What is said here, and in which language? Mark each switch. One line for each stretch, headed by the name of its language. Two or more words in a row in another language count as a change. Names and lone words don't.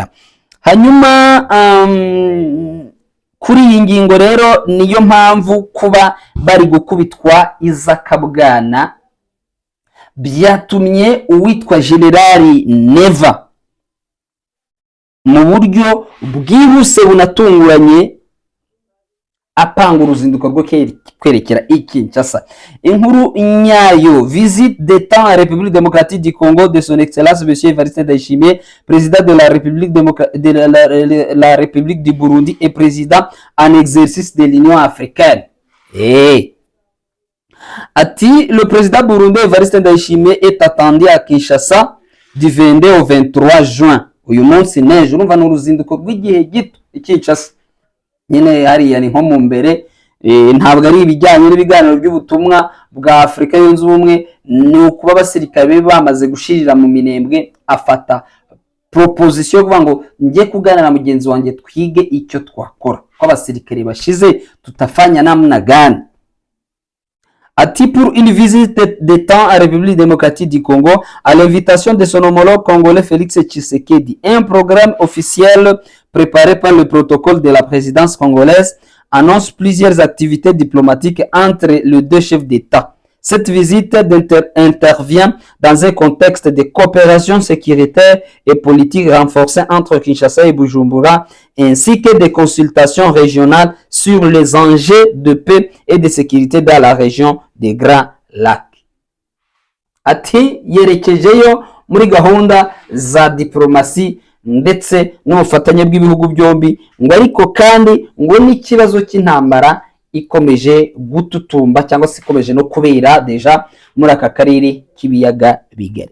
Kinyarwanda: Hanyuma kuri iyi ngingo rero niyo mpamvu kuba bari gukubitwa izakabwana byatumye uwitwa Generali Neva mu buryo bwihuse bunatunguranye apanga uruzinduko rwo kwerekera Kinshasa. Inkuru nyayo:
French: visite d'État à République démocratique du Congo de son Excellence Monsieur Evariste Ndayishimiye, président de la République du Burundi et président en exercice de l'Union africaine. Ati le président burundais Evariste Ndayishimiye est attendu à Kinshasa du 22 au 23 juin.
Kinyarwanda: Uyu munsi nejo urumva n'uruzinduko rw'igihe gito Kinshasa. Nyine hariya ni nko mu mbere, ntabwo ari ibijyanye n'ibiganiro by'ubutumwa bwa Afurika yunze ubumwe, ni ukuba abasirikare bamaze gushirira mu minembwe. Afata proposition kuvuga ngo njye kuganira na mugenzi wanjye twige icyo twakora, ko abasirikare bashize
Swahili: tutafanya namna gani.
French: Ati pour une visite d'État à République démocratique du Congo à l'invitation de son homologue congolais Félix Tshisekedi, un programme officiel préparé par le protocole de la présidence congolaise annonce plusieurs activités diplomatiques entre les deux chefs d'État. Cette visite intervient dans un contexte de coopération sécuritaire et politique renforcée entre Kinshasa et Bujumbura, ainsi que des consultations régionales sur les enjeux de paix et de sécurité dans la région des Grands Lacs.
Kinyarwanda: Ati yerekejeyo muri gahunda za diplomasi ndetse n'ubufatanye bw'ibihugu byombi, ngo ariko kandi ngo n'ikibazo cy'intambara ikomeje gututumba cyangwa se ikomeje no kubera deja muri aka karere k'ibiyaga bigari.